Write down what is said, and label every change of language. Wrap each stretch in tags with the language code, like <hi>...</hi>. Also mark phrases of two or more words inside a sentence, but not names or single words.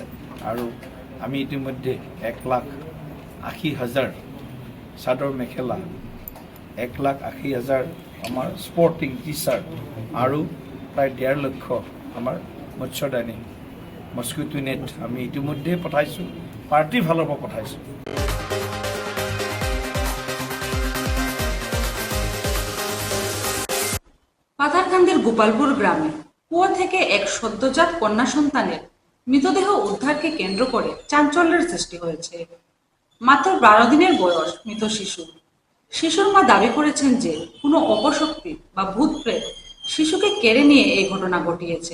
<as>আৰু আমি ইতিমধ্যে 1,80,000 চাদৰ মেখেলা, 1,80,000 আমাৰ</as> <en>sporting T shirt</en> <as>আৰু প্ৰায় 1.5 লক্ষ আমাৰ মৎস্যদানী,</as> <en>mosquito net</en> <as>আমি ইতিমধ্যে পঠাইছোঁ, পাৰ্টিৰ ফালৰ পৰা পঠাইছোঁ।</as> <bn>পাথারকান্দির গোপালপুর গ্রামে কুয়ো থেকে এক সদ্যজাত কন্যা সন্তানের মৃতদেহ উদ্ধারকে কেন্দ্র করে চাঞ্চল্যের সৃষ্টি হয়েছে। মাত্র 12 দিনের বয়স মৃত শিশুর মা দাবি করেছেন যে কোনো অপশক্তি বা ভূত প্রেত শিশুকে কেড়ে নিয়ে এই ঘটনা ঘটিয়েছে।</bn>